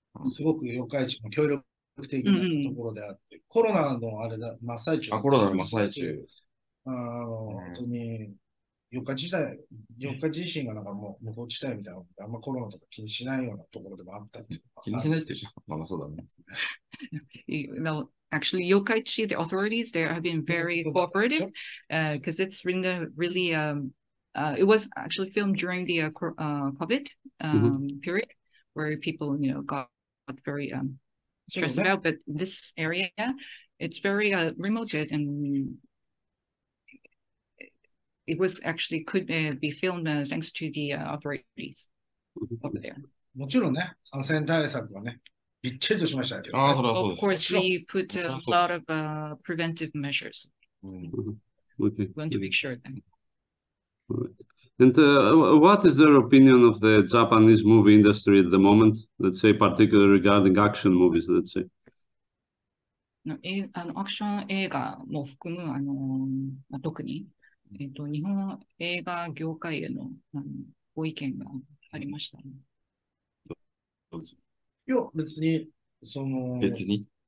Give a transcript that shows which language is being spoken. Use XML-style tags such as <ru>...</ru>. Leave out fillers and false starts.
<ja>すごく四日市も協力的なところであって、コロナのあれだ、真っ最中。コロナの真っ最中。本当に、四日自身がなんかもう無法地帯みたいなので、あんまコロナとか気にしないようなところでもあったっていう。気にしないっていうまあそうだね。</ja> <en>No, actually, Yokkaichi, the authorities there have been very cooperative because it's really, it was actually filmed during the COVID period where people, got very stressed out. But this area, it's very remote and it was actually could be filmed thanks to the authorities over there.</en> <ja>もちろんね、感染対策はね、びっちりとしましたけど、ね。</ja> <en>Of course, we put a lot of preventive measures. We want to make sure that. And what is their opinion of the Japanese movie industry at the moment? Let's say, particularly regarding action movies, let's say.</en> <ja>アクション映画も含む、特に、日本映画業界への、ご意見がありましたね。どうぞ。いや、別に、別に</ja>